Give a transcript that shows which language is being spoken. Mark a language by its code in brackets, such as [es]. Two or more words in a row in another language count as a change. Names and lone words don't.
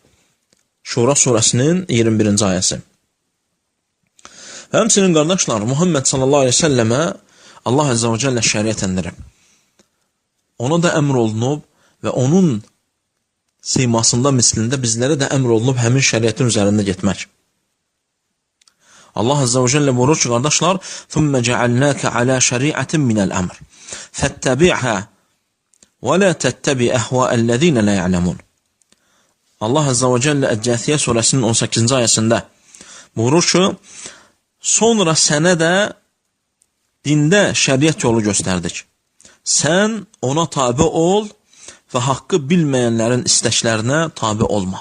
[az] Şura surəsinin 21-ci ayəsi. Və həmçinin qardaşlar, Muhammed [ar] صلى الله عليه وسلم [az] Allah [ar] عز وجل [az] şəriət endirib. Ona da əmr olunub və onun simasında, mislində bizlərə də əmr olunub həmin şəriətin üzərində getmək. Allah [ar] عز وجل [az] buyurur ki, qardaşlar, [ar] ثُمَّ جَعَلْنَاكَ عَلَى شَرِيعَةٍ مِنَ الْأَمْرِ فَاتَّبِعْهَا وَلَا تَتَّبِعْ أَهْوَاءَ الَّذِينَ لَا يَعْلَمُونَ. [az] Allah [ar] عز وجل [az] Əccəsiyə surəsinin 18-ci ayəsində buyurur ki, sonra sənə də dində şəriət yolu göstərdik. Sən ona tabi ol və haqqı bilməyənlərin istəklərinə tabi olma.